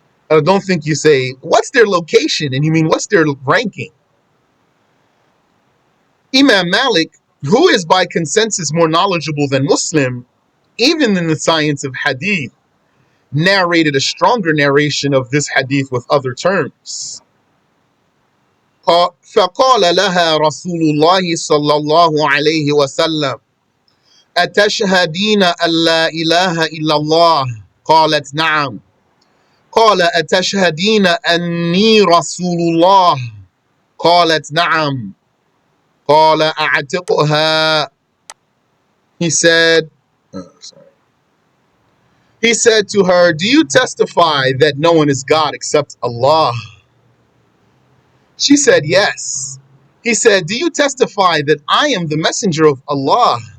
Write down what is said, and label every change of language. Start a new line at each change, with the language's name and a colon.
English: I don't think you say, what's their location? And you mean, what's their ranking? Imam Malik, who is by consensus more knowledgeable than Muslim, even in the science of hadith, narrated a stronger narration of this hadith with other terms.
Arabic: فقال لها رسول الله صلى الله عليه وسلم أتشهدين أن لا إله إلا الله قالت نعم قال أتشهدين أني رسول الله قالت نعم قال أعتقها.
English: He said to her, do you testify that no one is God except Allah? She said, yes. He said, do you testify that I am the messenger of Allah?